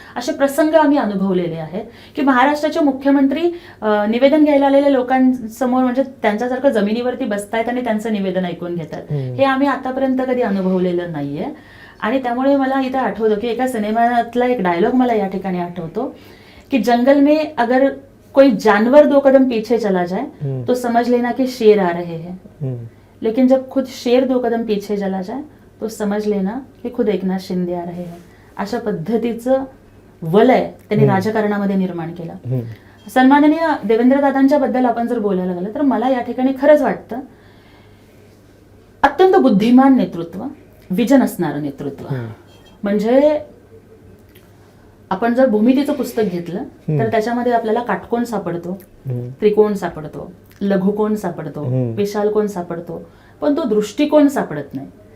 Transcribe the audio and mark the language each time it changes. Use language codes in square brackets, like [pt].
[mr] असे प्रसंग आम्ही अनुभवलेले आहेत की महाराष्ट्राचे मुख्यमंत्री निवेदन घ्यायला आलेल्या लोकांसमोर म्हणजे त्यांच्यासारखं जमिनीवरती बसतायत आणि त्यांचं निवेदन ऐकून घेतात. हे आम्ही आतापर्यंत कधी अनुभवलेलं नाहीये. आणि त्यामुळे मला इथं आठवतं की एका सिनेमातला एक डायलॉग मला या ठिकाणी आठवतो की [hi] जंगल में अगर कोई जानवर 2 कदम पीछे चला जाए तो समझ लेना कि शेर आ रहे हैं, लेकिन जब खुद शेर 2 कदम पीछे चला जाए तो समझ लेना की खुद एकनाथ शिंदे आ रहे हैं. [mr] अशा पद्धतीचं वलय त्यांनी राजकारणामध्ये निर्माण केलं. सन्माननीय देवेंद्रदादांच्या बद्दल आपण जर बोलायला गेलं तर मला या ठिकाणी खरंच वाटतं अत्यंत बुद्धिमान नेतृत्व, विजन असणारं नेतृत्व. म्हणजे आपण जर भूमितीचं पुस्तक घेतलं तर त्याच्यामध्ये आपल्याला काटकोन सापडतो, त्रिकोण सापडतो, लघुकोन सापडतो, विशाल कोण सापडतो, पण तो दृष्टिकोन सापडत नाही.